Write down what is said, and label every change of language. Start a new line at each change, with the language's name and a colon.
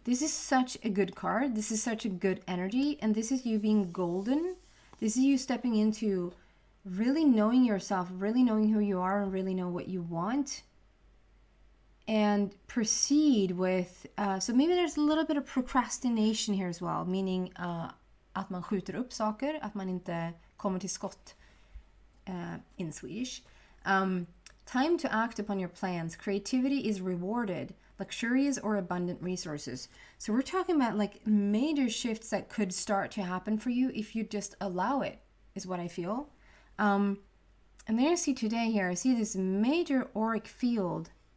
English: This is such a good card. This is such a good energy. And this is you being golden. This is you stepping into really knowing yourself, really knowing who you are, and really know what you want. And proceed with, so maybe there's a little bit of procrastination here as well.
Swedish: Meaning att man skjuter upp saker, att man inte kommer till skott
English: in Swedish. Time to act upon your plans. Creativity is rewarded. Luxurious or abundant resources. So we're talking about like major shifts that could start to happen for you if you just allow it, is what I feel. And then I see today here, I see this major auric field.